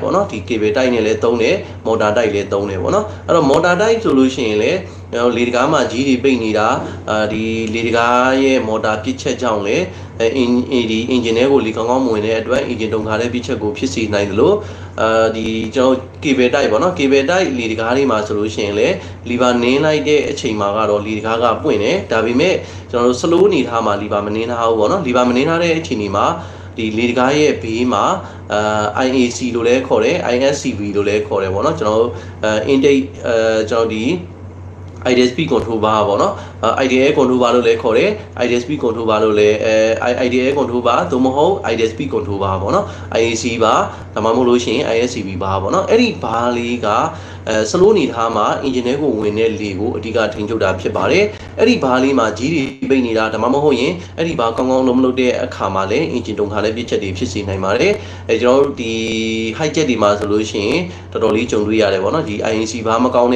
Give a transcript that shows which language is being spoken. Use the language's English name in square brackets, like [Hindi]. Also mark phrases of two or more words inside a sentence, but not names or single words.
[Burmese] ပေါ့နော်ဒီ cable တိုက်နဲ့လည်းသုံးတယ် motor တိုက်လည်းသုံးတယ်ပေါ့နော်အဲ့တော့ motor တိုက်ဆိုလို့ရှိရင်လည်းကျွန်တော်လေတကားမှာကြီးတွေပိတ်နေတာဒီလေတကားရဲ့ motor ပြည့်ချက်ကြောင့်လည်းဒီ engine တွေကိုလေကောင်းကောင်းမဝင်တဲ့အတွက် engine တုံခါတဲ့ပြည့်ချက်ကိုဖြစ်စေနိုင်တယ်လို့ဒီကျွန်တော် cable တိုက်ပေါ့နော် cable တိုက်လေတကားတွေမှာဆိုလို့ရှိရင်လည်း lever နင်းလိုက်တဲ့အချိန်မှာကတော့လေတကားကပွင့်တယ်ဒါပေမဲ့ကျွန်တော်တို့ slow အနေထားမှာ lever မနင်းထားဘူးပေါ့နော် lever မနင်းထားတဲ့အချိန်ဒီမှာဒီလေတကားရဲ့ဘေးမှာ IAC လို့လည်းခေါ်တယ် ISCV လို့လည်းခေါ်တယ်ပေါ့နော်ကျွန်တော်တို့intake ကျွန်တော်ဒီ [English] ideal speed control bar [Burmese] ပေါ့နော် [English] ideal control bar [Burmese] လို့လည်းခေါ်တယ် [English] ideal speed control bar [Burmese] လို့လည်း [English] ideal control bar [Burmese] သို့မဟုတ် [English] ideal speed control bar [Burmese] ပေါ့နော် [English] IAC bar [Burmese] ဒါမှမဟုတ်လို့ရှိရင် [English] ISCV bar [Burmese] ပေါ့နော်အဲ့ဒီ bar လေးကslow နေထားမှာ engine ထဲကိုဝင်တဲ့လေကိုအဓိကထိန်းချုပ်တာဖြစ်ပါတယ်အဲ့ဒီ bar လေးမှာကြီးတွေပိတ်နေတာဒါမှမဟုတ်ရင်အဲ့ဒီ bar ကောင်းကောင်းလုံးမလုပ်တဲ့အခါမှာလည်း engine တုံခါလည်းပြည့်ချက်တွေဖြစ်စေနိုင်ပါတယ်ကျွန်တော်တို့ဒီ [English] high jet [Burmese] တွေမှာဆိုလို့ရှိရင်တော်တော်လေးကြုံတွေ့ရတယ်ပေါ့နော်ဒီ [English] IAC bar [Burmese] မကောင်းတဲ့